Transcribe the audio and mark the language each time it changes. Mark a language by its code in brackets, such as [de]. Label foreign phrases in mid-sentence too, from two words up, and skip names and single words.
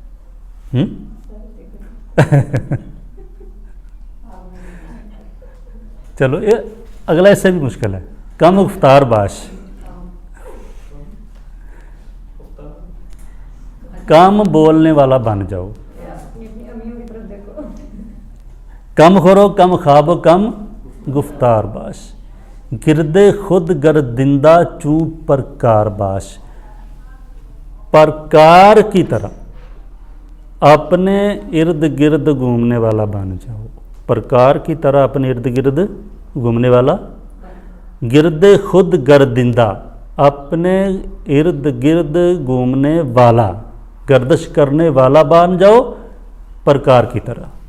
[ur] چلو اگلا اس سے بھی مشکل ہے. [fa] کم افطار باش، [ur] کم بولنے والا بن جاؤ. [fa] کم خورو، کم خواب، کم گفتار باش. گرد خود گردندہ چوں پرکار باش، [ur] پرکار کی طرح اپنے ارد گرد گھومنے والا بن جاؤ. پرکار کی طرح اپنے ارد گرد گھومنے والا. [fa] گرد خود گردندہ، [ur] اپنے ارد گرد گھومنے والا، گردش کرنے والا بن جاؤ پرکار کی طرح.